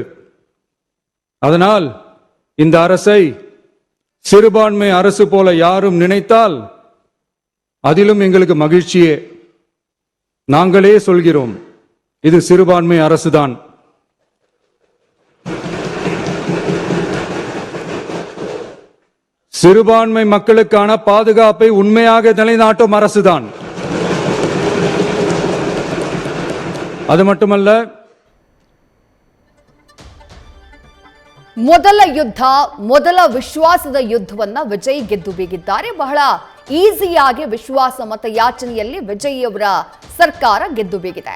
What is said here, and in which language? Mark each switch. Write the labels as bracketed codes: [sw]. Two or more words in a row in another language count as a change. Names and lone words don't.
[ta] அதனால் இந்த அரசை சிறுபான்மை அரசு போல யாரும் நினைத்தால் அதிலும் எங்களுக்கு மகிழ்ச்சியே. நாங்களே சொல்கிறோம், இது சிறுபான்மை அரசுதான். சிறுபான்மை மக்களுக்கான பாதுகாப்பை உண்மையாக நிலைநாட்டும் அரசுதான். [kn] ಅದು ಮಟ್ಟಮಲ್ಲ, ಮೊದಲ ಯುದ್ಧ, ಮೊದಲ ವಿಶ್ವಾಸದ ಯುದ್ಧವನ್ನ ವಿಜಯ್ ಗೆದ್ದು ಬೀಗಿದ್ದಾರೆ. ಬಹಳ ಈಸಿಯಾಗಿ ವಿಶ್ವಾಸ ಮತ ಯಾಚನೆಯಲ್ಲಿ ವಿಜಯ್ ಅವರ ಸರ್ಕಾರ ಗೆದ್ದು ಬೀಗಿದೆ.